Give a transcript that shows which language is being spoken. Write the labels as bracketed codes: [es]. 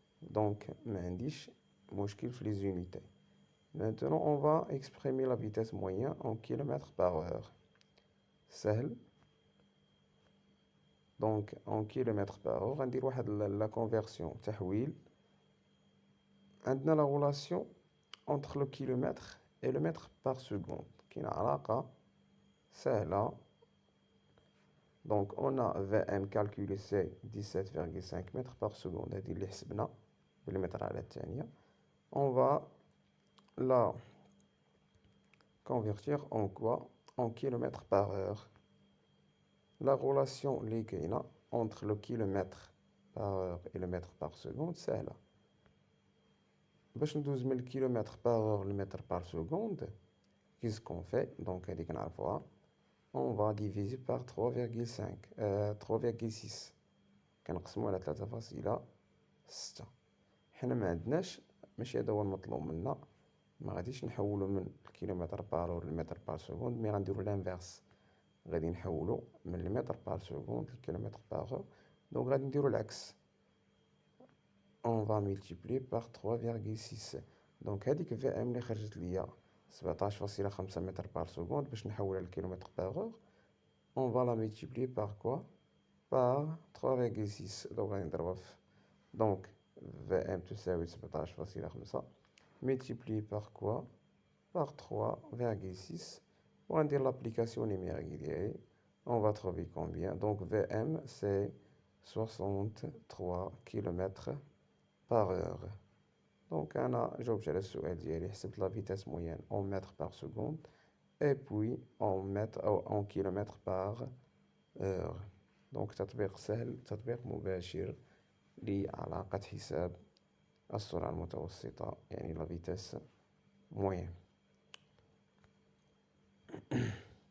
[ar] Donc ما عنديش مشكل في [fr] les unités. Maintenant on va exprimer la vitesse moyenne en kilomètres par heure. [ar] سهل. [fr] Donc en kilomètres par heure [ar] غندير واحد [fr] la conversion، [ar] تحويل. عندنا [fr] la relation entre le kilomètre et le mètre par seconde، [ar] كاينة علاقة سهلة. [fr] Donc on a Vm calculé c'est 17,5 mètres par seconde، [ar] هذه اللي حسبنا بالمتر على الثانية. [fr] On va la convertir en quoi? En kilomètres par heure. La relation [ar] اللي كاينة [fr] entre le kilomètre par heure et le mètre par seconde, [ar] سهلة. باش ندوز من الكيلومتر [fr] par heure le mètre par seconde, qu'est-ce qu'on fait? [ar] Donc هذيك نعرفوها. [fr] On va diviser par 3,5 3,6 [ar] كنقسمو على 3.6. حنا ما عندناش، ماشي هذا هو المطلوب منا، ما غاديش نحولو من الكيلومتر بار اور المتر بار سكوند، مي غنديرو لانفيرس، غادي نحولو من المتر بار سكوند للكيلومتر بار اور. دونك غادي نديرو العكس، [fr] on va multiplier par 3,6. [ar] دونك هذيك في ام اللي خرجت ليا 17.5 متر بار سكوند باش نحولها للكيلومتر بار اور، [fr] on va la multiplier par quoi? Par 3,6. [ar] دونك غادي نضربها في، دونك VM تساوي 17.5 [fr] multiplié par quoi? Par 3,6. On va dire l'application numérique d'IA. On va trouver combien? Donc VM c'est 63 km par heure. Donc j'obtiens le souhait d'IA, c'est la vitesse moyenne en mètres par seconde et puis en kilomètres par heure. [ar] Donc تطبيق سهل، تطبيق مباشر لعلاقة حساب السرعة المتوسطة، يعني [fr] la vitesse moyenne.